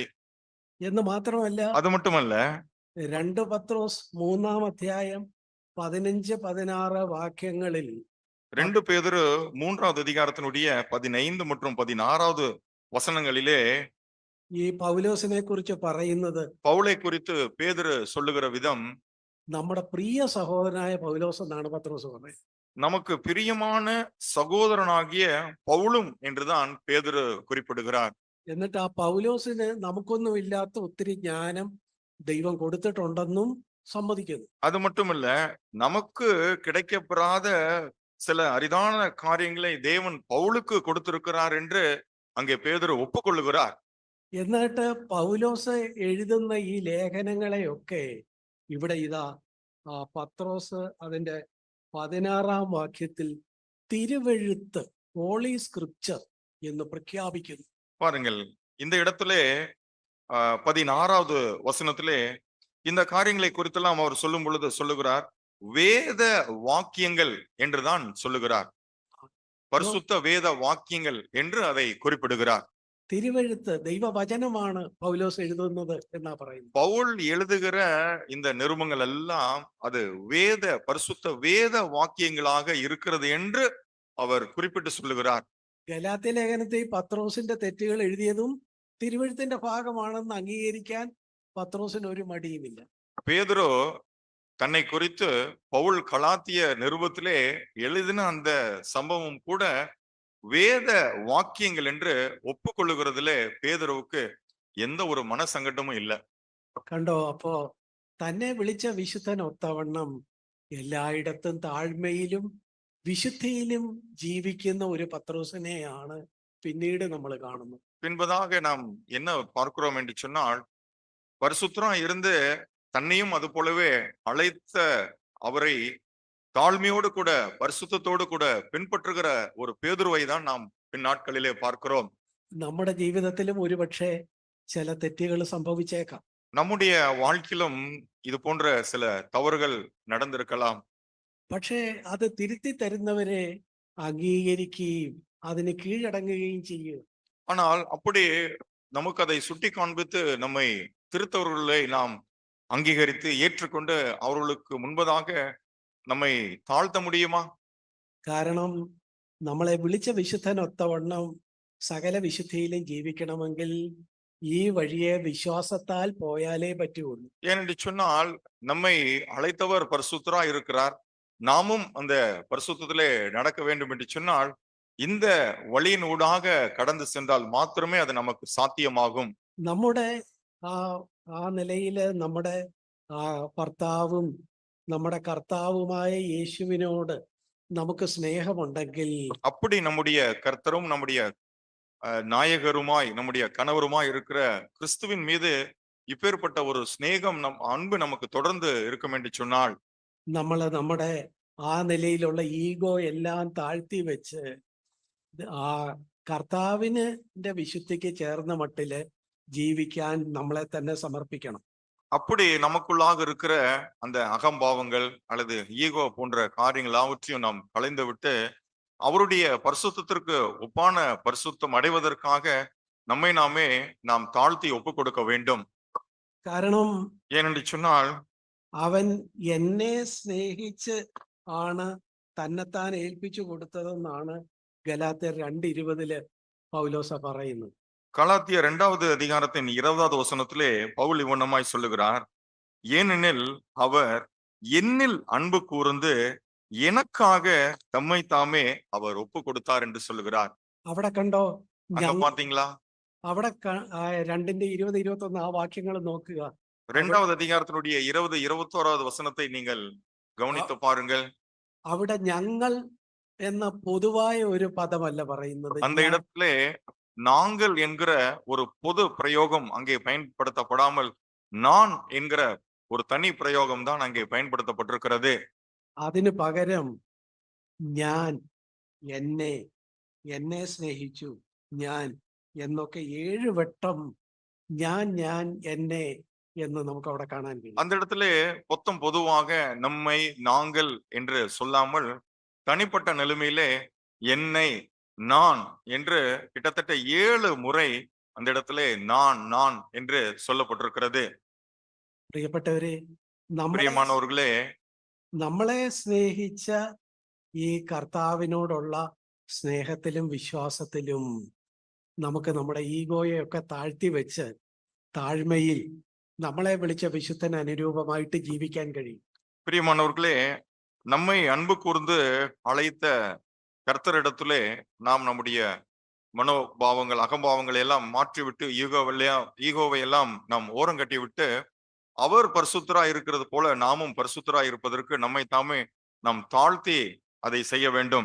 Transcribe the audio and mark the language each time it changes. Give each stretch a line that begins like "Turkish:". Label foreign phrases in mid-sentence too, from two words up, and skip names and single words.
Malayalam: എന്ന് മാത്രമല്ല,
Tamil: அது மட்டுமல்ல,
Malayalam: 2 പത്രോസ് 3-ാം അധ്യായം 15-16 വാക്യങ്ങളിൽ
Tamil: 2 பேதுரு 3வது அதிகாரத்தினுடைய 15 மற்றும் 16வது வசனங்களிலே
Malayalam: ഈ പൗലോസിനെ കുറിച്ച് പറയുന്നത്
Tamil: பவுலை குறித்து பேதுரு சொல்லுகிற விதம்,
Malayalam: നമ്മുടെ പ്രിയ സഹോദരനായ പൗലോസ് എന്നാണ് പത്രോസ് പറയുന്നത്.
Tamil: நமக்கு பிரியமான சகோதரனாகிய பவுலும் என்றுதான் பேதுரு குறிப்பிடுகிறார்.
Malayalam: എന്നിട്ട് ആ പൗലോസിന് നമുക്കൊന്നും ഇല്ലാത്ത ഒത്തിരി ജ്ഞാനം ദൈവം കൊടുത്തിട്ടുണ്ടെന്നും സമ്മതിക്കുന്നു.
Tamil: அது மட்டுமல்ல, நமக்கு கிடைக்கப்பெறாத சில அரிதான காரியங்களை தேவன் பவுலுக்கு கொடுத்திருக்கிறார் என்று அங்கே பேதுரு ஒப்புக்கொள்ளுகிறார்.
Malayalam: എന്നിട്ട് പൗലോസ് എഴുതുന്ന ഈ ലേഖനങ്ങളെയൊക്കെ ഇവിടെ ഇതാ പത്രോസ് അതിന്റെ 16-ാം വാക്യത്തിൽ തിരുവെഴുത്ത്,
English: Holy Scripture
Malayalam: എന്ന് പ്രഖ്യാപിക്കുന്നു.
Tamil: பாருங்கள், இந்த இடத்திலே 16வது வசனத்திலே இந்த காரியங்களை குறித்தெல்லாம் அவர் சொல்லும் பொழுது சொல்லுகிறார், வேத வாக்கியங்கள் என்றுதான் சொல்லுகிறார். பரிசுத்த வேத வாக்கியங்கள் என்று அதை குறிப்பிடுகிறார்.
Malayalam: തിരുവെഴുത്ത് ദൈവവചനമാണ് പൗലോസ് എഴുതുന്നത് എന്നാ പറയുന്നത്.
Tamil: பவுல் எழுதுகிற இந்த நிருபங்கள் எல்லாம் அது வேத பரிசுத்த வேத வாக்கியங்களாக இருக்கிறது என்று அவர் குறிப்பிட்டு சொல்லுகிறார்.
Malayalam: ഗലാത്യ ലേഖനത്തിൽ പത്രോസിന്റെ തെറ്റുകൾ എഴുതിയതും തിരുവെഴുത്തിന്റെ ഭാഗമാണെന്ന് അംഗീകരിക്കാൻ പത്രോസിന് ഒരു മടിയുമില്ല.
Tamil: பேதுரு தன்னை குறித்து பவுல் கலாத்திய நிருபத்திலே எழுதின அந்த சம்பவம் கூட வேத வாக்கியங்கள் என்று ஒப்புக்கொள்ளுகிறதுல பேதுருவுக்கு எந்த ஒரு மனசங்கடமும் இல்லை.
Malayalam: കണ്ടോ, അപ്പോ തന്നെ വിളിച്ച വിശുദ്ധൻ ഒത്തവണ്ണം എല്ലായിടത്തും താഴ്മയിലും വിശുദ്ധിയിലും ജീവിക്കുന്ന ഒരു പത്രോസിനെയാണ് പിന്നീട് നമ്മൾ കാണുന്നത്.
Tamil: பின்பதாக நாம் என்ன பார்க்கிறோம் என்று சொன்னால், பரிசுத்தரா இருந்து தன்னையும் அது போலவே அழைத்த அவரை தாழ்மையோடு கூட பரிசுத்தத்தோடு கூட பின்பற்றுகிற ஒரு பேதுருவை தான் நாம் பின் நாட்களிலே பார்க்கிறோம்.
Malayalam: നമ്മുടെ ജീവിതത്തിലും ഒരുപക്ഷെ ചില തെറ്റുകൾ സംഭവിച്ചേക്കാം.
Tamil: நம்முடைய வாழ்க்கையிலும் இது போன்ற சில தவறுகள் நடந்திருக்கலாம்.
Malayalam: പക്ഷേ അത് തിരുത്തി തരുന്നവരെ അംഗീകരിക്കുകയും അതിന് കീഴടങ്ങുകയും ചെയ്യുക.
Tamil: ஆனால் அப்படி நமக்கு அதை சுட்டி காண்பித்து நம்மை திருத்தவர்களை நாம் அங்கீகரித்து ஏற்றுக்கொண்டு அவர்களுக்கு முன்பதாக நம்மை தாழ்த்த முடியுமா?
Malayalam: കാരണം നമ്മളെ വിളിച്ച വിശുദ്ധനൊത്തവണ്ണം സകല വിശുദ്ധിയിലും ജീവിക്കണമെങ്കിൽ ഈ വഴിയെ വിശ്വാസത്താൽ പോയാലേ പറ്റുള്ളൂ.
Tamil: ஏனென்று சொன்னால் நம்மை அழைத்தவர் பரிசுத்தரா இருக்கிறார், நாமும் அந்த பரிசுத்தத்திலே நடக்க வேண்டும் என்று சொன்னால் இந்த வழியின் ஊடாக கடந்து சென்றால் மாத்திரமே அது நமக்கு சாத்தியமாகும்.
Malayalam: നമ്മുടെ ആ നിലയില് നമ്മുടെ ഭർത്താവും നമ്മുടെ കർത്താവുമായ യേശുവിനോട് നമുക്ക് സ്നേഹമുണ്ടെങ്കിൽ,
Tamil: அப்படி நம்முடைய கர்த்தரும் நம்முடைய நாயகருமாய் நம்முடைய கணவருமாய் இருக்கிற கிறிஸ்துவின் மீது இப்பேற்பட்ட ஒரு ஸ்நேகம் அன்பு நமக்கு தொடர்ந்து இருக்கும் என்று சொன்னால்,
Malayalam: നമ്മൾ നമ്മുടെ ആ നിലയിലുള്ള ഈഗോ എല്ലാം താഴ്ത്തി വെച്ച് ആ കർത്താവിന്റെ വിശുദ്ധിക്ക് ചേർന്ന മട്ടില് ജീവിക്കാൻ നമ്മളെ തന്നെ സമർപ്പിക്കണം.
Tamil: அப்படி நமக்குள்ளாக இருக்கிற அந்த அகம்பாவங்கள் அல்லது ஈகோ போன்ற காரியங்கள் எல்லாவற்றையும் நாம் களைந்து விட்டு அவருடைய பரிசுத்தத்திற்கு ஒப்பான பரிசுத்தம் அடைவதற்காக நம்மை நாம் தாழ்த்தி ஒப்பு கொடுக்க வேண்டும்.
Malayalam: കാരണം
Tamil: ஏனென்று சொன்னால்
Malayalam: അവൻ എന്നെ സ്നേഹിച്ച് ആണ് തന്നെത്താൻ ഏൽപ്പിച്ചു കൊടുത്തതെന്നാണ് ഗലാത്യർ 2:20 പൗലോസ പറയുന്നത്.
Tamil: கலாத்தியர் 2வது அதிகாரத்தின் 20வது வசனத்திலே பவுல் இவ்வண்ணமாய் சொல்லுகிறார், ஏனெனில் அவர் என்னில் அன்பு கூர்ந்து எனக்காக தம்மை தாமே அவர் ஒப்பு கொடுத்தார் என்று சொல்லுகிறார்.
Malayalam: അവിടെ കണ്ടോ,
Tamil: அங்க பாத்தீங்களா?
Malayalam: അവിടെ 2:20-21 ആ വാക്യങ്ങൾ നോക്കുക.
Tamil: இரண்டாவது அதிகாரத்தினுடைய 20-21 வசனத்தை நீங்கள் கவனித்து பாருங்கள்.
Malayalam: അവിടെ ഞങ്ങൾ എന്ന പൊതുവായ ഒരു പദമല്ല പറയുന്നത്.
Tamil: அந்த இடத்திலே நாங்கள் என்கிற ஒரு பொது பிரயோகம் அங்கே பயன்படுத்தப்படாமல் நான் என்கிற ஒரு தனி பிரயோகம் தான் அங்கே பயன்படுத்தப்பட்டிருக்கிறது.
Malayalam: അതിന് പകരം ഞാൻ, എന്നെ, എന്നെ സ്നേഹിച്ചു, ഞാൻ എന്നൊക്കെ 7 വട്ടം ഞാൻ എന്നെ എന്ന് നമുക്ക് അവിടെ കാണാൻ കഴിയും.
Tamil: அந்த இடத்திலே பொதுவாக நம்மை நாங்கள் என்று சொல்லாமல் தனிப்பட்ட நிலைமையிலே என்னை நான் என்று கிட்டத்தட்ட 7 முறை அந்த இடத்திலே நான் என்று சொல்லப்பட்டிருக்கிறது.
Malayalam: പ്രിയപ്പെട്ടവരെ, നമ്മളെ
Tamil: பிரியமானவர்களே,
Malayalam: നമ്മളെ സ്നേഹിച്ച ഈ കർത്താവിനോടുള്ള സ്നേഹത്തിലും വിശ്വാസത്തിലും നമുക്ക് നമ്മുടെ ഈഗോയൊക്കെ താഴ്ത്തി വെച്ച് താഴ്മയിൽ നമ്മളെ വിളിച്ച വിശുദ്ധന് അനുരൂപമായിട്ട് ജീവിക്കാൻ കഴിയും.
Tamil: பிரியமானவர்களே, நம்மை அன்பு கூர்ந்து அழைத்த கர்த்தரிடத்திலே நாம் நம்முடைய மனோபாவங்கள் அகம்பாவங்களை எல்லாம் மாற்றிவிட்டு ஈகோவை எல்லாம் நாம் ஓரங்கட்டி விட்டு அவர் பரிசுத்தரா இருக்கிறது போல நாமும் பரிசுத்தரா இருப்பதற்கு நம்மை தாமே நாம் தாழ்த்தி அதை செய்ய வேண்டும்.